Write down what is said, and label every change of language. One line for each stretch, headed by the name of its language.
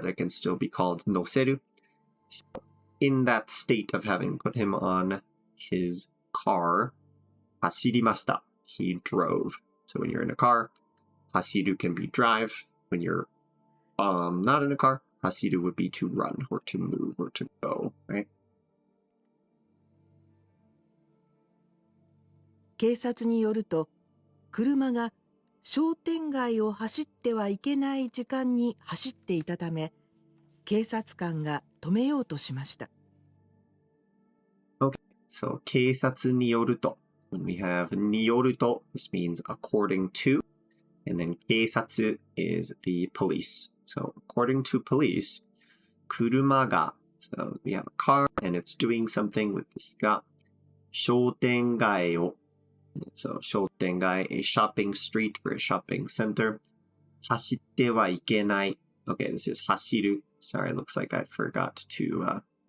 English: That can still be called 乗せる. In that state of having put him on his car, 走りました. He drove. So when you're in a car, 走る can be drive. When you're not in a car, 走る would be to run or to move or to go, right?
Japanese: 警察によると、車が商店街を走ってはいけない時間に走っていたため、警察官が止めようとしました。
English: Okay, so
Japanese: 警察によると.
English: When we have によると, this means according to. And then 警察 is the police. So according to police, 車が so we have a car and it's doing something with this
Japanese: が商店街を
English: so 商店街 a shopping street or a shopping center
Japanese: 走ってはいけない
English: okay, this is 走る sorry, it looks like I forgot to